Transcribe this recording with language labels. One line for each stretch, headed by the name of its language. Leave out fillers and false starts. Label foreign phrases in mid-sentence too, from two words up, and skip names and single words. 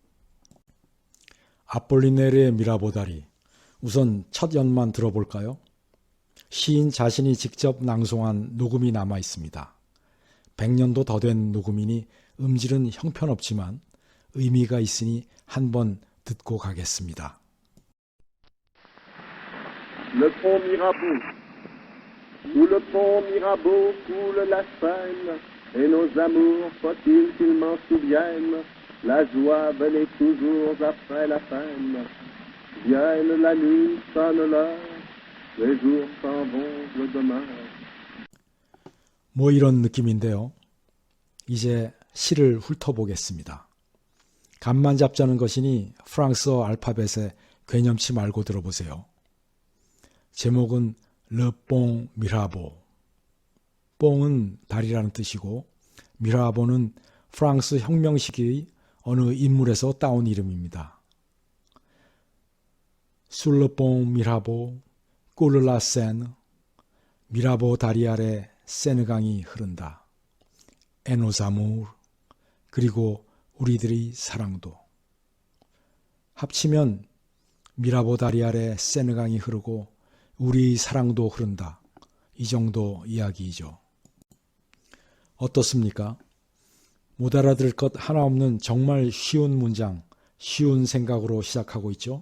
Korean: 아폴리네르의 미라보 다리, 우선 첫 연만 들어볼까요? 시인 자신이 직접 낭송한 녹음이 남아 있습니다. 100년도 더 된 녹음이니 음질은 형편없지만 의미가 있으니 한번 듣고 가겠습니다.
French: Le pont Mirabeau. Sous le pont Mirabeau coule la Seine, et nos amours, faut-il qu'ils m'en souviennent, la joie venait toujours après la peine. Vienne la nuit, sonne l'heure, les jours s'en vont, le demain.
Korean: 뭐 이런 느낌인데요. 이제 시를 훑어보겠습니다. 감만 잡자는 것이니 프랑스어 알파벳에 괴념치 말고 들어보세요. 제목은 르뽕 미라보. 뽕은 다리라는 뜻이고 미라보는 프랑스 혁명 시기의 어느 인물에서 따온 이름입니다.
French: Sur le pont Mirabeau, coule la Seine.
Korean: 미라보 다리 아래 세느강이 흐른다.
French: Et nos amours.
Korean: 그리고 우리들의 사랑도. 합치면 미라보 다리 아래 세느강이 흐르고 우리 사랑도 흐른다. 이 정도 이야기이죠. 어떻습니까? 못 알아들을 것 하나 없는 정말 쉬운 문장, 쉬운 생각으로 시작하고 있죠.